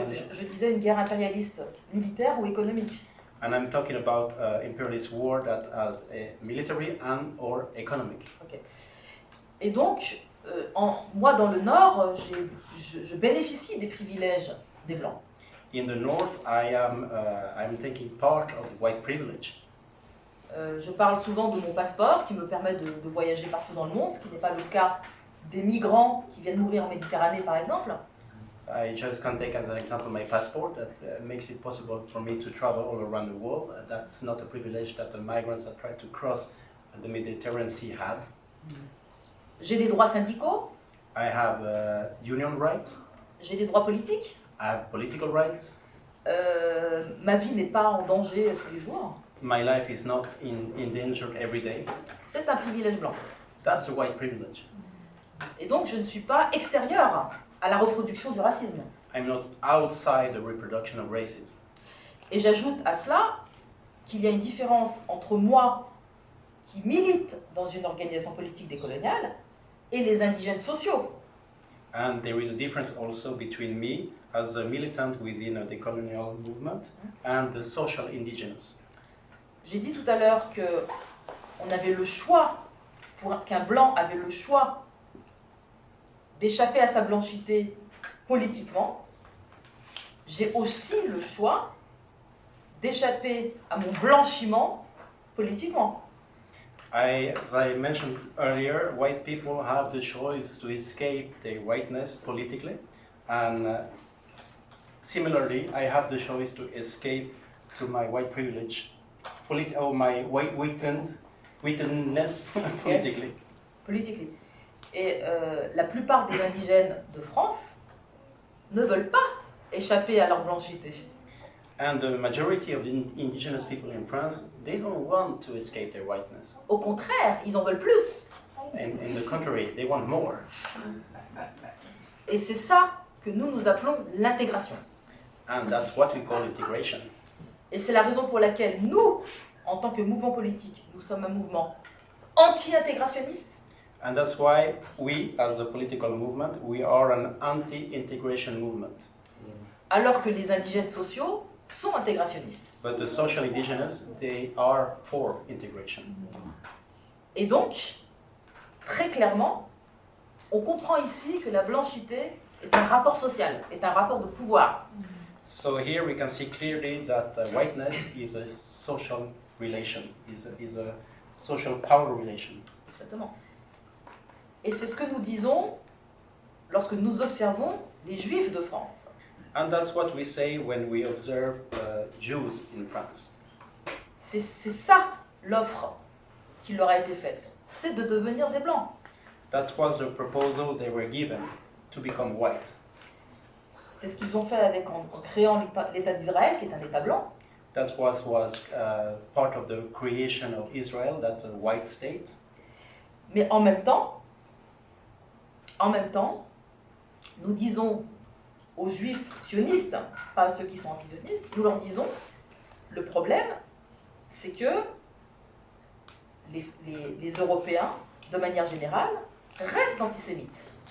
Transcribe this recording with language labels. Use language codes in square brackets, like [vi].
[fr] je disais une guerre impérialiste militaire ou économique. [en] And I'm talking about imperialist war that has a military and or economic. Okay. [fr] Et donc, moi dans le Nord, je bénéficie des privilèges des Blancs. [en] In the North, I'm taking part of the white privilege. [fr] Je parle souvent de mon passeport qui me permet de voyager partout dans le monde, ce qui n'est pas le cas des migrants qui viennent mourir en Méditerranée, par exemple. [en] I just can take as an example my passport that makes it possible for me to travel all around the world. That's not a privilege that the migrants that try to cross the Mediterranean Sea have. [fr] J'ai des droits syndicaux. [en] I have union rights. [fr] J'ai des droits politiques. [en] I have political rights. [fr] Ma vie n'est pas en danger tous les jours. [en] My life is not in danger every day. [fr] C'est un privilège blanc. [en] That's a white privilege. [fr] Et donc, je ne suis pas extérieure à la reproduction du racisme. [en] I'm not outside the reproduction of racism. [fr] Et j'ajoute à cela qu'il y a une différence entre moi, qui milite dans une organisation politique décoloniale, et les indigènes sociaux. [en] And there is a difference also between me as a militant within a decolonial movement and the social indigenous. [fr] J'ai dit tout à l'heure qu'on avait le choix, qu'un blanc avait le choix d'échapper à sa blanchité politiquement. J'ai aussi le choix d'échapper à mon blanchiment politiquement. [en] As I mentioned earlier, white people have the choice to escape their whiteness politically, and similarly, I have the choice to escape to my white privilege, or my white witness politically. Politically. [fr] Et la plupart des indigènes de France ne veulent pas échapper à leur blanchité. [en] And the majority of the indigenous people in France, they don't want to escape their whiteness. [fr] Au contraire, ils en veulent plus. [en] In the contrary, they want more. [fr] Et c'est ça que nous appelons l'intégration. [en] And that's what we call integration. [fr] Et c'est la raison pour laquelle nous, en tant que mouvement politique, nous sommes un mouvement anti-intégrationniste. [en] And that's why we, as a political movement, we are an anti-integration movement. [fr] Alors que les indigènes sociaux sont intégrationnistes. [en] But the social indigenous, they are for integration. [fr] Et donc, très clairement, on comprend ici que la blanchité est un rapport social, est un rapport de pouvoir. [en] So here we can see clearly that whiteness is a social relation, is a social power relation. [fr] Exactement. Et c'est ce que nous disons lorsque nous observons les Juifs de France. [en] And that's what we say when we observe Jews in France. [fr] C'est ça l'offre qui leur a été faite, c'est de devenir des Blancs. [en] That was the proposal they were given, to become white. [fr] C'est ce qu'ils ont fait en créant l'État d'Israël, qui est un État blanc. [en] That was part of the creation of Israel, that's a white state. [fr] Mais en même temps, nous disons aux Juifs sionistes, pas à ceux qui sont anti-sionistes, nous leur disons, le problème, c'est que les Européens, de manière générale, restent antisémites.